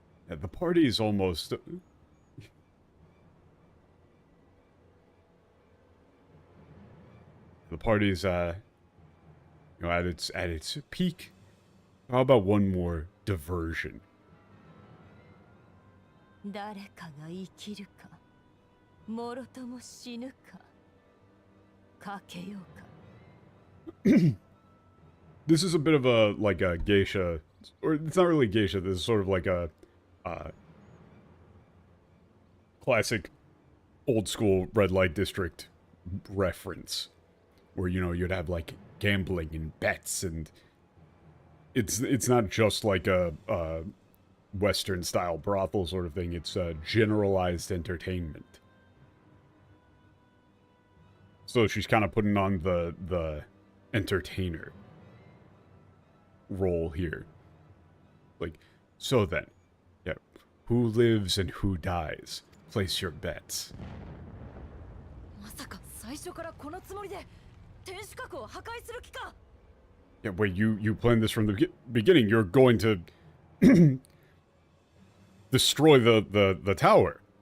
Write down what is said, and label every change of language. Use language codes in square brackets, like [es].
[en] Yeah, the party is almost... The party's, you know, at its peak. How about one more diversion? [ja] 誰かが生きるか、もろとも死ぬか、かけようか。 [en] This is a bit of a, like a geisha, or it's not really geisha, this is sort of like a, classic old school red light district reference. Where, you know, you'd have, like, gambling and bets, and it's not just like a Western-style brothel sort of thing, it's a generalized entertainment. So she's kind of putting on the entertainer role here. Like, so then, yeah, who lives and who dies? Place your bets. [ja] まさか最初からこのつもりで天守閣を破壊する気か。 [en] Yeah, wait, you planned this from the beginning. You're going to destroy the tower.